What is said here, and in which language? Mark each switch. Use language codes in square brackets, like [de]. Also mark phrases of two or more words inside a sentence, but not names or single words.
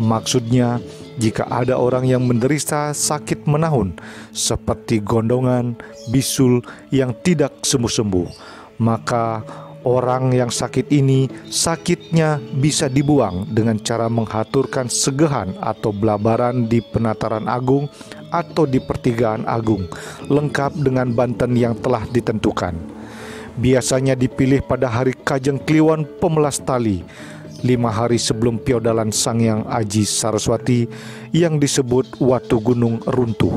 [id] Maksudnya, jika ada orang yang menderita sakit menahun, seperti gondongan, bisul yang tidak sembuh-sembuh, maka orang yang sakit ini, sakitnya bisa dibuang dengan cara menghaturkan segehan atau belabaran di Penataran Agung atau di Pertigaan Agung, lengkap dengan banten yang telah ditentukan. Biasanya dipilih pada hari Kajeng Kliwon Pemelas Tali, 5 hari sebelum piodalan Sanghyang Aji Saraswati yang disebut Watu Gunung Runtuh.